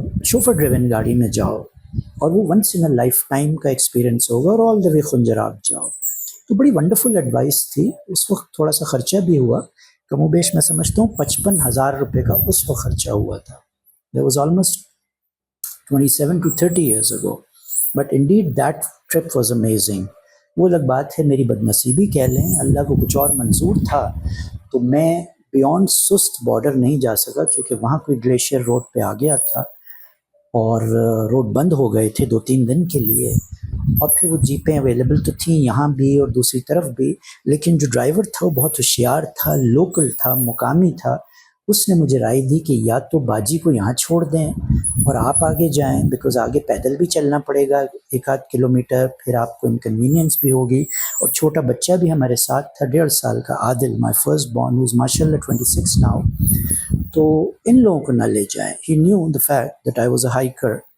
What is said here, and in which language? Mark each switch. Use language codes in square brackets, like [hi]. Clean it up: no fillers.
[ur] Chauffeur driven گاڑی میں جاؤ، اور وہ [en] once in a lifetime [ur] کا ایکسپیرینس ہوگا، اور آل دا وے خنجراب جاؤ۔ تو بڑی ونڈرفل ایڈوائس تھی۔ اس وقت تھوڑا سا خرچہ بھی ہوا، کم و بیش میں سمجھتا ہوں 55,000 روپے کا اس وقت خرچہ ہوا تھا۔ [en] That was almost 27 to 30 years ago. But indeed that trip was amazing. [ur] وہ الگ بات ہے، میری بد نصیبی کہہ لیں، اللہ کو کچھ اور منظور تھا، تو میں بیونڈ سست بارڈر نہیں جا سکا، کیونکہ وہاں کوئی گلیشیئر روڈ پہ آ گیا تھا اور روڈ بند ہو گئے تھے 2-3 دن کے لیے، اور پھر وہ جیپیں اویلیبل تو تھیں یہاں بھی اور دوسری طرف بھی، لیکن جو ڈرائیور تھا وہ بہت ہوشیار تھا، لوکل تھا، مقامی تھا۔ اس نے مجھے رائے دی کہ یا تو باجی کو یہاں چھوڑ دیں اور آپ آگے جائیں، بیکاز آگے پیدل بھی چلنا پڑے گا 1-8 کلومیٹر، پھر آپ کو انکنوینئنس بھی ہوگی، اور چھوٹا بچہ بھی ہمارے ساتھ تھا 1.5 سال کا، عادل، [en] my first born, who is [ur] ماشاء اللہ 26 now۔ تو ان لوگوں کو نہ لے جائیں۔ [en] He knew the fact that I was a hiker.